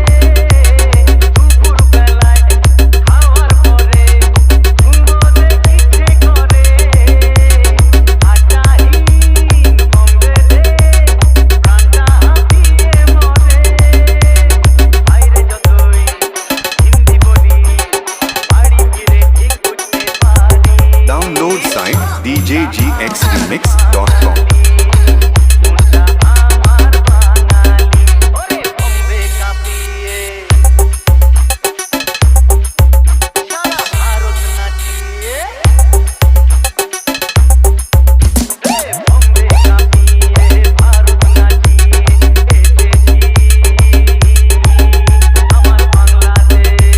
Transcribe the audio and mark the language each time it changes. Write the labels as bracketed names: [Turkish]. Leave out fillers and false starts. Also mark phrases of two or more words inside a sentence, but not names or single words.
[Bangla] দুপুরবেলায় খাওয়ার পরে ঘুমোতে ইচ্ছে করে আটাহি বম্বেতে প্রাণটা হাঁপিয়ে মরে বাইরে যতই হিন্দি বলি বাড়ি ফিরে ঠিক বুঝতে পারি [English] Download site djgxremix.com. [Bangla] মনটা আমার বাঙালি ওরে বম্বে কাঁপিয়ে সারা ভারত নাচিয়ে বম্বে কাঁপিয়ে ভারত নাচিয়ে এসেছি আমার বাংলাদেশ